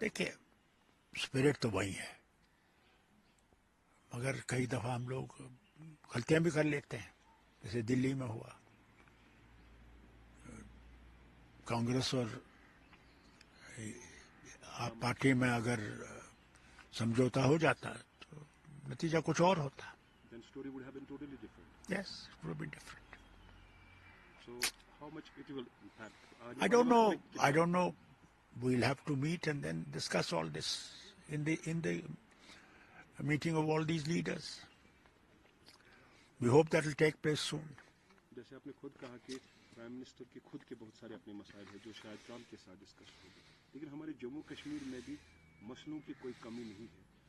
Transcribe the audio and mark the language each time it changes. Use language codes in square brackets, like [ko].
[ur] دیکھیے اسپرٹ تو وہی ہے، مگر کئی دفعہ ہم لوگ غلطیاں بھی کر لیتے ہیں. جیسے دلی میں ہوا، کانگریس اور آپ پارٹی میں اگر سمجھوتا ہو جاتا تو نتیجہ کچھ اور ہوتا. [en] Then story would have been totally different. Yes, it would be different. So how much it will impact? I don't know. We'll have to meet and then discuss all this in the meeting of all these leaders. We hope that will take place soon. [ur] جیسے آپ نے خود کہا کہ prime minister کے خود کے بہت سارے اپنے مسائل ہیں جو شاید ٹرمپ کے ساتھ ڈسکس ہوں گے، لیکن ہمارے جموں کشمیر میں بھی مسئلوں کی کوئی کمی نہیں ہے.